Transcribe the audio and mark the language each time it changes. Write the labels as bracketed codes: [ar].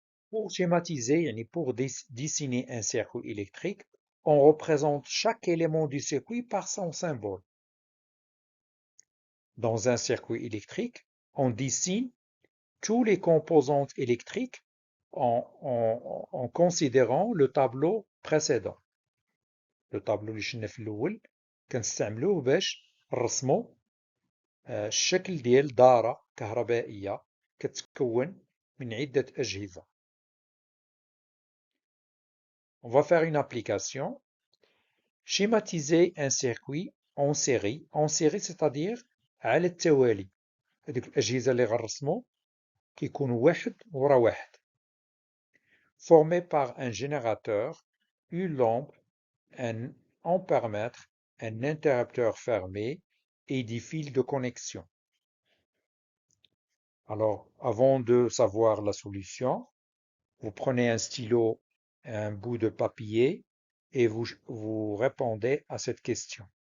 [fr] Pour schématiser, يعني pour dessiner un circuit électrique, on représente chaque élément du circuit par son symbole. Dans un circuit électrique, on dessine tous les composantes électriques en considérant le tableau précédent. Le tableau [ar] اللي شفنا في الأول كنستعملوه باش نرسمو الشكل ديال دارة كهربائية كتكون من عدة أجهزة. [fr] On va faire une application. Schématiser un circuit en série c'est-à-dire [ar] على التوالي. هذوك الأجهزة اللي غنرسمو كيكونوا واحد ورا واحد. [fr] Formé par un générateur, une lampe, un ampèremètre, un interrupteur fermé et des fils de connexion. Alors, avant de savoir la solution, vous prenez un stylo et un bout de papier et vous répondez à cette question.